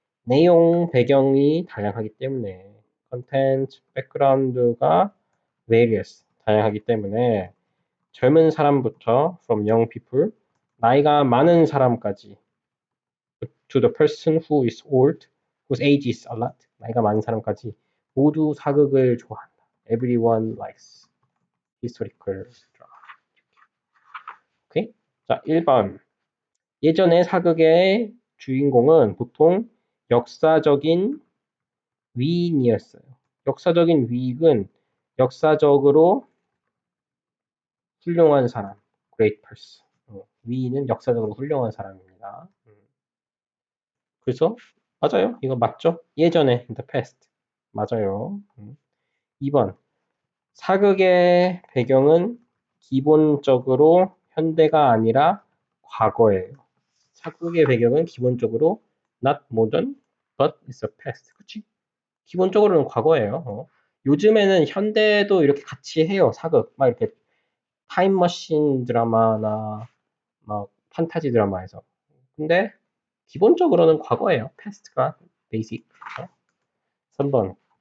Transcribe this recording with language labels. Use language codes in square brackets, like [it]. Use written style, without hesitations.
[ko] 내용 배경이 다양하기 때문에 컨텐츠, 백그라운드가 [en] various [ko] 다양하기 때문에 젊은 사람부터 [en] from young people [ko] 나이가 많은 사람까지 [en] to the person who is old, whose age is a lot [ko] 나이가 많은 사람까지 모두 사극을 좋아한다. [en] Everyone likes historical drama. [ko] 오케이? 자, 1번. 예전에 사극의 주인공은 보통 역사적인 위인이었어요. 역사적인 위인은 역사적으로 훌륭한 사람, [en] great person. [ko] 위인은 역사적으로 훌륭한 사람입니다. 그래서 맞아요. 이거 맞죠? 예전에 [en] in the past. [ko] 맞아요. 2번. 사극의 배경은 기본적으로 현대가 아니라 과거예요. 사극의 배경은 기본적으로 [en] not modern, but it's a past. [ko] 그치? 기본적으로는 과거예요. 요즘에는 현대도 이렇게 같이 해요. 사극. 막 이렇게 타임머신 드라마나 막 판타지 드라마에서. 근데 기본적으로는 과거예요. [en] past가 basic. [ko] 3번.